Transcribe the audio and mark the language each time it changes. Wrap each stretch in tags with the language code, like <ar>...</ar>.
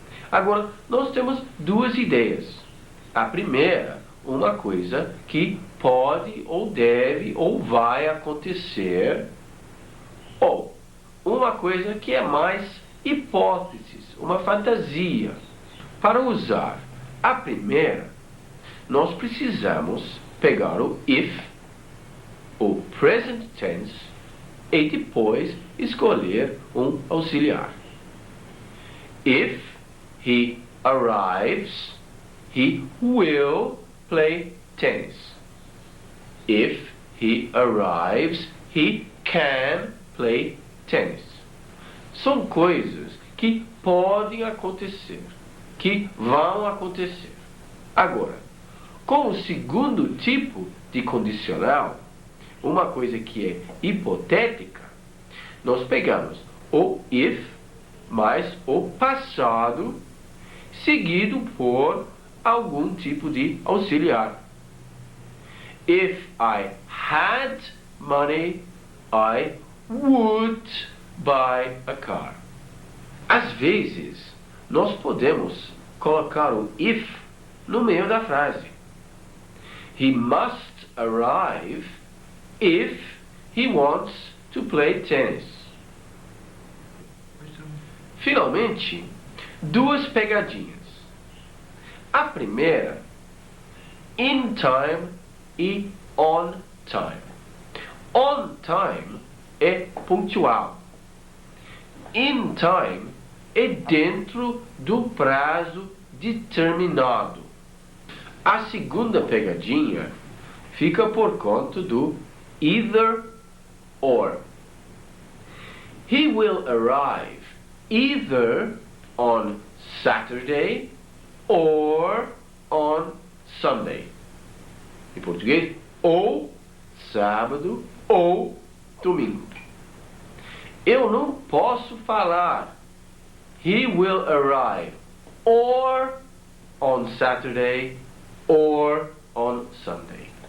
<pt>Agora, nós temos duas ideias. A primeira, uma coisa que pode ou deve ou vai acontecer, ou uma coisa que é mais hipóteses, uma fantasia. Para usar a primeira, nós precisamos pegar o if, o present tense, e depois escolher um auxiliar.</pt> <en>If he arrives, he will play tennis. If he arrives, he can play tennis.</en> <pt>São coisas que podem acontecer, que vão acontecer. Agora, com o segundo tipo de condicional, uma coisa que é hipotética, nós pegamos o if mais o passado seguido por algum tipo de auxiliar.</pt> <en>If I had money, I would buy a car.</en> <pt>Às vezes, nós podemos colocar o if no meio da frase.</pt> <en>He must arrive if he wants to play tennis.</en> <pt>Finalmente, duas pegadinhas. A primeira, in time e on time. On time é pontual. In time é dentro do prazo determinado. A segunda pegadinha fica por conta do either or.</pt> <en>He will arrive either on Saturday or on Sunday.</en> <pt>Em português, ou sábado ou domingo. Eu não posso falar</pt> <en>he will arrive or on Saturday or on Sunday.</en>